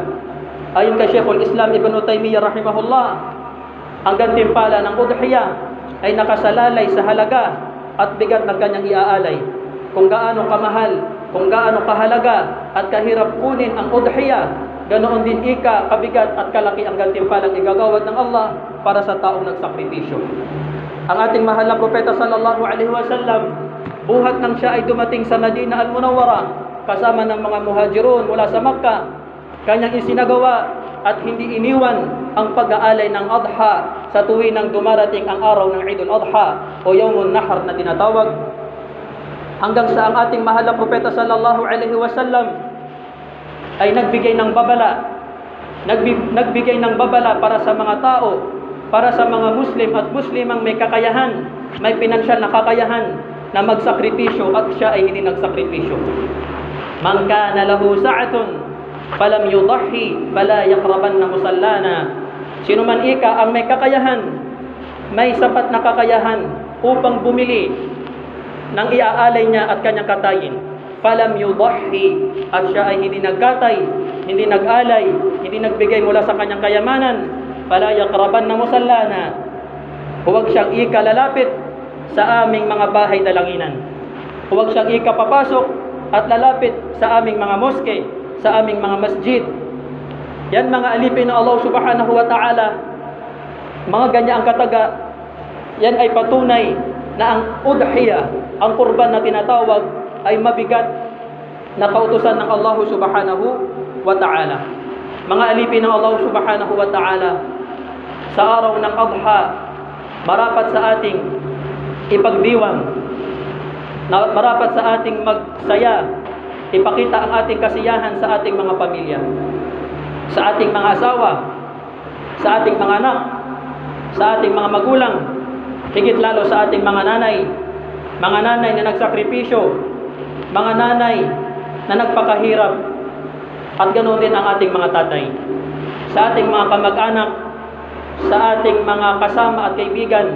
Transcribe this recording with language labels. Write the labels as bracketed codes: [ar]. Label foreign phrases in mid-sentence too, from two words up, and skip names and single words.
[tl] Ayon kay Sheikhul Islam Ibn Taymiyyah rahimahullah, ang gantimpala ng udhiyah ay nakasalalay sa halaga at bigat ng kanyang iaalay. Kung gaano kamahal, kung gaano kahalaga at kahirap kunin ang udhiyah, ganoon din kabigat at kalaki ang gantimpalang igagawad ng Allah para sa taong nagsakripisyo. Ang ating mahal na propeta [ar] صلى الله عليه وسلم, [tl] buhat nang siya ay dumating sa Madina al-Munawwara kasama ng mga muhajirun mula sa Makkah, kanyang isinagawa at hindi iniwan ang pag-aalay ng Adha sa tuwing nang dumarating ang araw ng Eidul Adha o Yawmun Nahr na tinatawag, hanggang sa ang ating mahal na propeta [ar] صلى الله عليه وسلم [tl] ay nagbigay ng babala, nagbigay ng babala para sa mga tao, para sa mga Muslim at Muslimang may kakayahan, may pinansyal na kakayahan na magsakripisyo at siya ay hindi nagsakripisyo. [ar] من كان له سعة فلم يضح فلا يقربن مصلانا. [tl] Sino man ika ang may kakayahan, may sapat na kakayahan upang bumili ng iaalay niya at kanyang katayin, [ar] فلم يضح, [tl] at siya ay hindi nagkatay, hindi nag-alay, hindi nagbigay mula sa kanyang kayamanan, [ar] فلا يقربن مصلانا, [tl] huwag siyang ikalalapit sa aming mga bahay dalanginan. Huwag siyang ikapapasok at lalapit sa aming mga moske, sa aming mga masjid. Yan mga alipin ng Allah [ar] سبحانه وتعالى, [tl] mga ganyan ang kataga, yan ay patunay na ang udhiya, ang kurban na tinatawag, ay mabigat na kautusan ng Allah [ar] سبحانه وتعالى. [tl] Mga alipin ng Allah [ar] سبحانه وتعالى, [tl] sa araw ng Adha, marapat sa ating ipagdiwang, marapat sa ating magsaya, ipakita ang ating kasiyahan sa ating mga pamilya, sa ating mga asawa, sa ating mga anak, sa ating mga magulang, higit lalo sa ating mga nanay na nagsakripisyo, mga nanay na nagpakahirap, at ganoon din ang ating mga tatay, sa ating mga kamag-anak, sa ating mga kasama at kaibigan.